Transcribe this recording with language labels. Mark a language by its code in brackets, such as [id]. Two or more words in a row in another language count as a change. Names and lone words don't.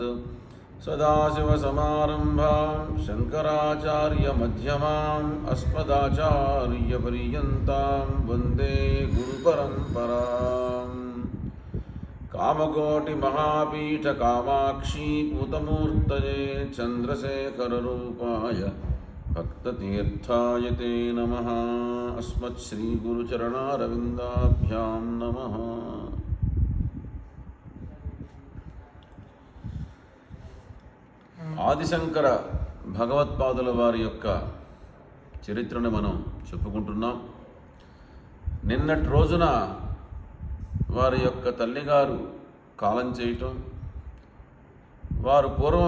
[sa] सदाशिवसमारम्भां शङ्कराचार्यमध्यमाम् अस्मदाचार्यपर्यन्तां वन्दे गुरुपरम्पराम्। कामकोटिमहापीठकामाक्षी पूतमूर्तये चन्द्रशेखररूपाय भक्ततीर्थाय ते नमः। अस्मत्श्रीगुरुचरणारविन्दाभ्यां नमः। [te] ఆదిశంకర భగవత్పాదుల వారి యొక్క చరిత్రను మనం చెప్పుకుంటున్నాం. నిన్నటి రోజున వారి యొక్క తల్లిగారు కాలం చేయటం, వారు పూర్వం